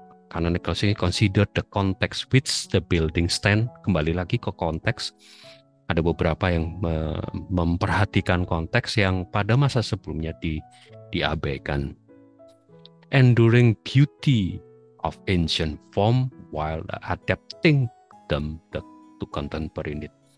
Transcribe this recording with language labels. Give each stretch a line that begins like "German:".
Indonesian: Karena
English: consider the context which the building stand.
Indonesian: Kembali lagi ke konteks. Ada beberapa yang memperhatikan konteks yang pada masa sebelumnya diabaikan.
English: Enduring beauty of ancient form while adapting them to contemporary need.